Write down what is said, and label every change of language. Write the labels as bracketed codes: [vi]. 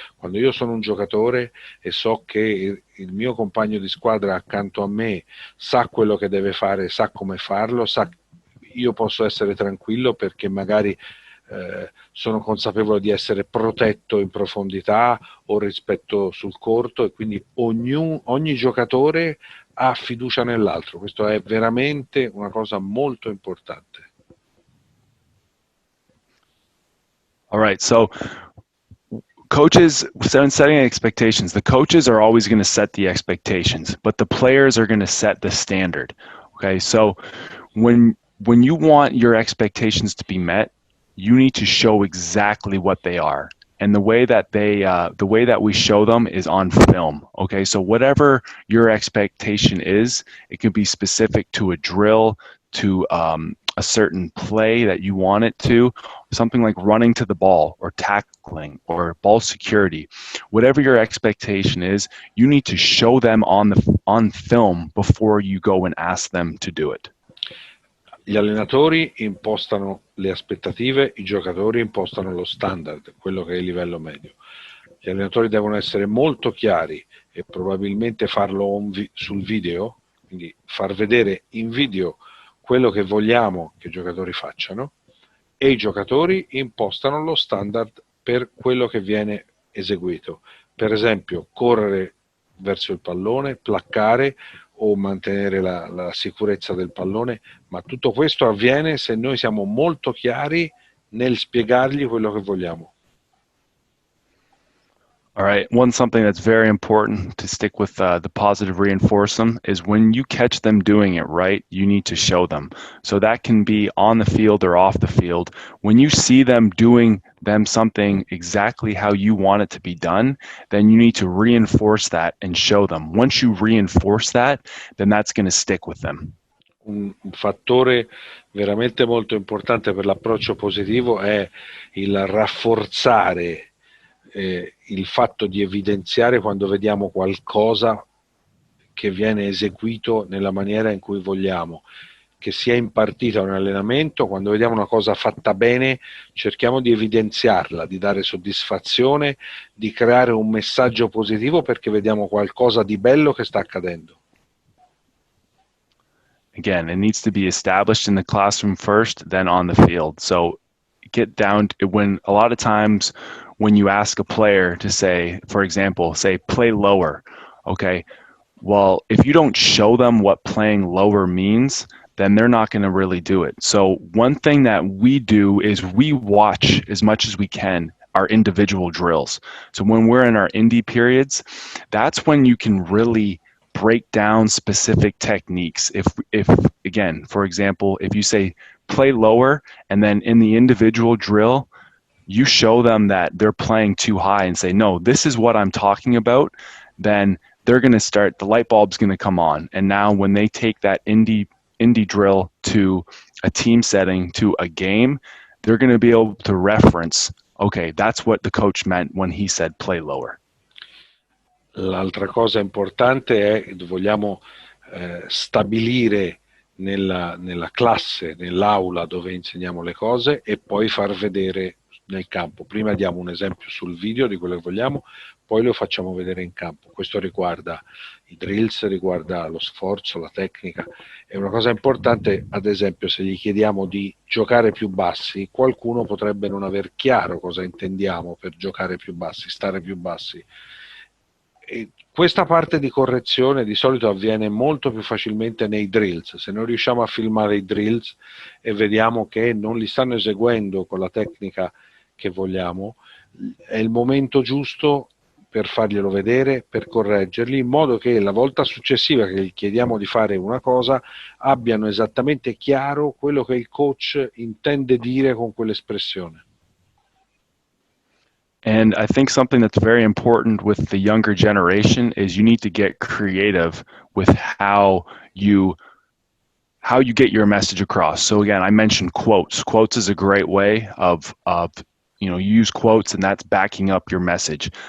[it] Quando io sono un giocatore e so che il mio compagno di squadra accanto a me sa quello che deve fare, sa come farlo, io posso essere tranquillo perché magari sono consapevole di essere protetto in profondità o rispetto sul corto, e quindi ogni giocatore ha fiducia nell'altro. Questo è veramente una cosa molto importante. [en] All right, so coaches setting expectations. The coaches are always going to set the expectations, but the players are going to set the standard. Okay, so when you want your expectations to be met, you need to show exactly what they are. And the way that we show them is on film. Okay, so whatever your expectation is, it can be specific to a drill, to a certain play that you want it to, something like running to the ball or tackling or ball security. Whatever your expectation is, you need to show them on film before you go and ask them to do it. [it] Gli allenatori impostano le aspettative, i giocatori impostano lo standard, quello che è il livello medio. Gli allenatori devono essere molto chiari e probabilmente farlo sul video, quindi far vedere in video quello che vogliamo che i giocatori facciano, e i giocatori impostano lo standard per quello che viene eseguito. Per esempio, correre verso il pallone, placcare o mantenere la sicurezza del pallone, ma tutto questo avviene se noi siamo molto chiari nel spiegargli quello che vogliamo. [en] All right, something that's very important to stick with the positive reinforcement is when you catch them doing it right, you need to show them. So that can be on the field or off the field. When you see them doing something exactly how you want it to be done, then you need to reinforce that and show them. Once you reinforce that, then that's going to stick with them. [it] Un fattore veramente molto importante per l'approccio positivo è il rafforzare il fatto di evidenziare quando vediamo qualcosa che viene eseguito nella maniera in cui vogliamo, che sia impartita un allenamento. Quando vediamo una cosa fatta bene, cerchiamo di evidenziarla, di dare soddisfazione, di creare un messaggio positivo perché vediamo qualcosa di bello che sta accadendo. [en] Again, it needs to be established in the classroom first, then on the field. So get down to when a lot of times when you ask a player to say, for example, say play lower, okay, well, if you don't show them what playing lower means, then they're not going to really do it. So one thing that we do is we watch as much as we can our individual drills. So when we're in our indie periods, that's when you can really break down specific techniques. If again, for example, if you say play lower and then in the individual drill, you show them that they're playing too high and say, no, this is what I'm talking about, then they're going to start, the light bulb's going to come on. And now when they take that indie drill to a team setting, to a game, they're going to be able to reference, okay, that's what the coach meant when he said play lower. [it] L'altra cosa importante è, vogliamo stabilire nella classe, nell'aula dove insegniamo le cose e poi far vedere nel campo. Prima diamo un esempio sul video di quello che vogliamo, poi lo facciamo vedere in campo. Questo riguarda i drills, riguarda lo sforzo, la tecnica. È una cosa importante, ad esempio, se gli chiediamo di giocare più bassi, qualcuno potrebbe non aver chiaro cosa intendiamo per giocare più bassi, stare più bassi. E questa parte di correzione di solito avviene molto più facilmente nei drills. Se noi riusciamo a filmare i drills e vediamo che non li stanno eseguendo con la tecnica che vogliamo, è il momento giusto per farglielo vedere, per correggerli, in modo che la volta successiva che gli chiediamo di fare una cosa abbiano esattamente chiaro quello che il coach intende dire con quell'espressione. [en] And I think something that's very important with the younger generation is you need to get creative with how you get your message across. So again, I mentioned quotes. Quotes is a great way of you use quotes and that's backing up your message.